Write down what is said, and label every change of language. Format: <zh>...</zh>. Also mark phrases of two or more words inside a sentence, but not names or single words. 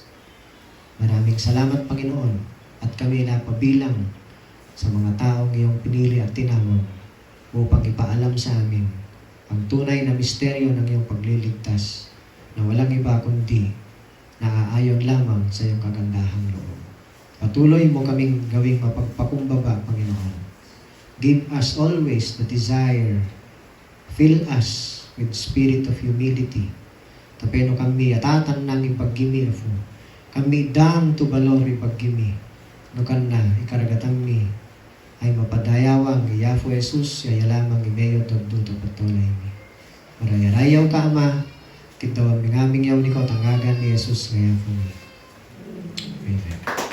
<tl>Maraming salamat, Panginoon, at kami napabilang sa mga taong iyong pinili at tinawag upang ipaalam sa amin ang tunay na misteryo ng iyong pagliligtas na walang iba kundi naaayon lamang sa iyong kagandahang loob. Patuloy mo kaming gawing mapagpakumbaba, Panginoon.</tl> <en>Give us always the desire. Fill us with spirit of humility.</en> <ibg>Tapeno kami atatan nang ipaggimi afo. Kami dam to balor ipaggimi. Nukan na ikaragatan mi ay mapadayawang iyafo Jesus yaya lamang imeyo tagduto patuloy mi. Marayarayaw ka, Ama, kitawang mingaming yaw ni ko tangagan ni Jesus ngayon po mi. Amen.</ibg>